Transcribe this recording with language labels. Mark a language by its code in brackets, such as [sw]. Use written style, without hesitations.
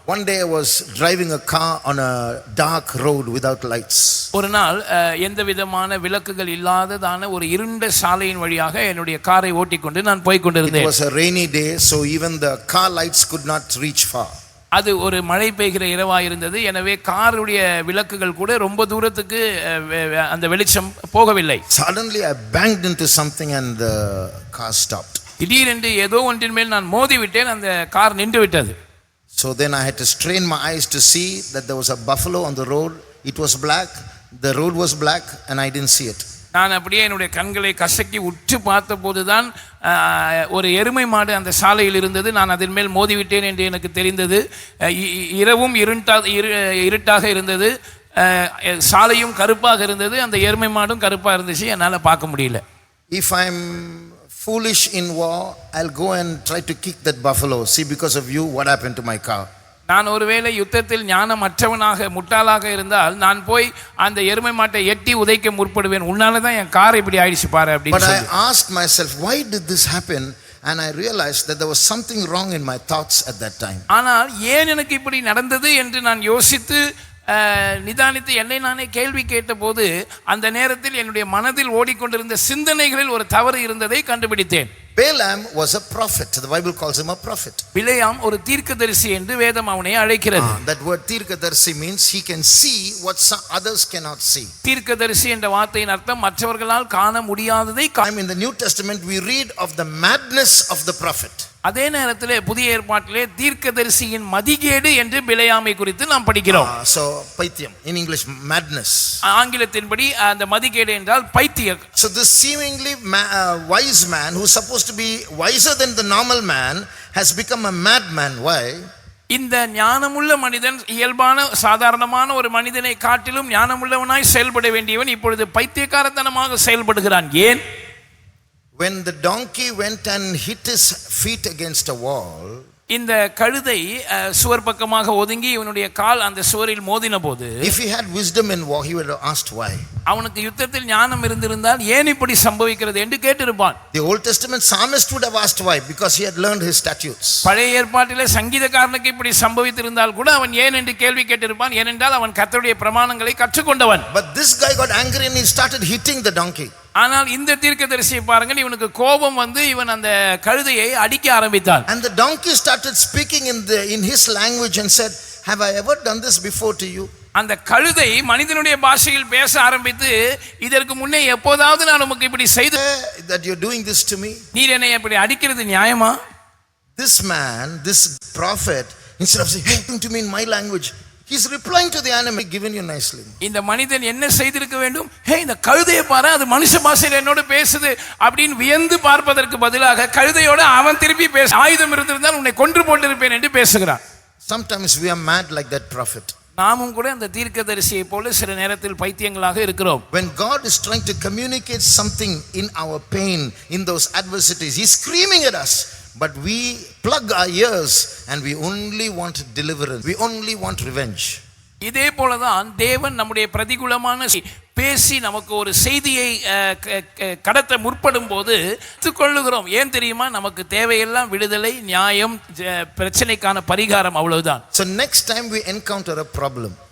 [en] One day I was driving a car on a dark road without lights. [ta] ஒரு நாள் எந்த விதமான விளக்குகள் இல்லாததான ஒரு இருண்ட சாலையின் வழியாக என்னுடைய காரை ஓட்டிக்கொண்டு நான் போய் கொண்டிருந்தேன். [en] It was a rainy day, so even the car lights could not reach far. [ta] அது ஒரு மழை பெய்கிற இரவாக இருந்தது. எனவே காருடைய விளக்குகள் கூட ரொம்ப தூரத்துக்கு அந்த வெளிச்சம் போகவில்லை. [en] Suddenly I banged into something and the car stopped. [ta] திடீரென்று ஏதோ ஒன்றின் மேல் நான் மோதி விட்டேன், அந்த கார் நின்று விட்டது. [en] So then I had to strain my eyes to see that there was a buffalo on the road. It was black, the road was black, and I didn't see it. [ta] நான் அப்படியே என்னுடைய கண்களை கசக்கி உற்று பார்த்த போதுதான் ஒரு எருமை மாடு அந்த சாலையில் இருந்தது. நான் அதன் மேல் மோதிவிட்டேன் என்று எனக்கு தெரிந்தது. இரவும் இருட்டாக இருந்தது, சாலையும் கருப்பாக இருந்தது, அந்த எருமை மாடும் கருப்பாக இருந்துச்சு, என்னால் பார்க்க முடியல. [en] If I'm foolish in war, I'll go and try to kick that buffalo. See, because of you, what happened to my car? [ta] நான் ஒருவேளை யுத்தத்தில் ஞானமற்றவனாக முட்டாளாக இருந்தால் நான் போய் அந்த எருமை மாட்டை எட்டி உதைக்க முற்படுவேன். உன்னால தான் என் கார் இப்படி ஆயிடுச்சு பாரு அப்படின்னு. [en] But I asked myself, why did this happen? And I realized that there was something wrong in my thoughts at that time. [ta] ஆனால் ஏன் எனக்கு இப்படி நடந்தது என்று நான் யோசித்து நிதானித்து என்னை நானே கேள்வி கேட்டபோது அந்த நேரத்தில் என்னுடைய மனதில் ஓடிக்கொண்டிருந்த சிந்தனைகளில் ஒரு தவறு இருந்ததை கண்டுபிடித்தேன். [en] Balaam was a prophet. The Bible calls him a prophet. [ta] பிலேயாம் ஒரு தீர்க்கதரிசி என்று வேதம் அவனை அழைக்கிறது. [en] That word தீர்க்கதரிசி means he can see what some others cannot see. [ta] தீர்க்கதரிசி என்ற வார்த்தையின் அர்த்தம் மற்றவர்களால் காண முடியாததை. [en] In the New Testament we read of the madness of the prophet. [ta] அதே நேரத்திலே புதிய ஏற்பாட்டிலே தீர்க்கதரிசியின் மதிகேடு என்று பிலேயாமை குறித்து நாம் படிக்கிறோம். [en] So பைத்தியம், in English madness. [ta] ஆங்கிலத்தின்படி அந்த மதிகேடு என்றால் பைத்தியம். [en] So this seemingly wise man who is supposed to be wiser than the normal man has become a madman. Why? [ta] இந்த ஞானமுள்ள மனிதன் இயல்பான சாதாரணமான ஒரு மனிதனை காட்டிலும் ஞானமுள்ளவனாய் செயல்பட வேண்டியவன் இப்பொழுது பைத்தியக்காரத்தனமாக செயல்படுகிறான். ஏன்? [en] When the donkey went and hit his feet against a wall, [ta] இந்த கழுதை சுவர் பக்கமாக ஒதுங்கி இவனுடைய கால் அந்த சுவரில் மோதின போது, [en] if he had wisdom in war, he would have asked why. [ta] அவனுக்கு யுத்தத்தில் ஞானம் இருந்திருந்தால் ஏன் இப்படி சம்பவிக்கிறது என்று கேட்டிருப்பான். [en] The Old Testament psalmist would have asked why, because he had learned his statutes. [ta] பழைய ஏற்பாட்டிலே சங்கீதக்காரனுக்கு இப்படி சம்பவித்திருந்தால் கூட அவன் ஏன் என்று கேள்வி கேட்டிருப்பான். ஏனென்றால் அவன் கர்த்தருடைய பிரமாணங்களை கற்றுக்கொண்டவன். [en] But this guy got angry and he started hitting the donkey. [ta] ஆனால் இந்த தீர்க்கதரிசியை பாருங்கள், இவனுக்கு கோபம் வந்து இவன் அந்த கழுதையை அடிக்க ஆரம்பித்தான். [en] And the donkey started speaking in his language and said, have I ever done this before to you? [ta] அந்த கழுதை மனிதனுடைய பாஷையில் பேச ஆரம்பித்து, இதற்கு முன்னே எப்போதாவது நான் உமக்கு இப்படி செய்து [en] that you're doing this to me? [ta] நீர் என்னை இப்படி அடிக்கிறது நியாயமா? [en] This man, this prophet, instead of saying, hey, talking to me in my language, he's replying to the animal given you nicely. [ta] இந்த மனிதன் என்ன செய்திருக்க வேண்டும்? ஹே, இந்த கழுதையை பாரு, அது மனுஷ பாஷையில் என்னோட பேசுது அப்படின்னு வியந்து பார்ப்பதற்கு பதிலாக கழுதையோட அவன் திருப்பி பேச, ஆயுதம் இருந்திருந்தால் உன்னை கொன்று போட்டிருப்பேன் என்று பேசுகிறான். [en] Sometimes we are mad like that prophet. [ta] நாமும் கூட அந்த தீர்க்கதரிசியை போல சில நேரத்தில் பைத்தியங்களாக இருக்கிறோம். [en] When God is trying to communicate something in our pain, in those adversities, he's screaming at us. But we plug our ears and we only want deliverance. We only want revenge. [ta] இதே போலதான் தேவன் நம்முடைய பிரதிகூலமான பேசி நமக்கு ஒரு செய்தியை கடத்த முற்படும் போது கொள்ளுகிறோம். ஏன் தெரியுமா? நமக்கு தேவையெல்லாம் விடுதலை, நியாயம், பிரச்சனைக்கான பரிகாரம், அவ்வளவுதான். [en] So next time we encounter a problem,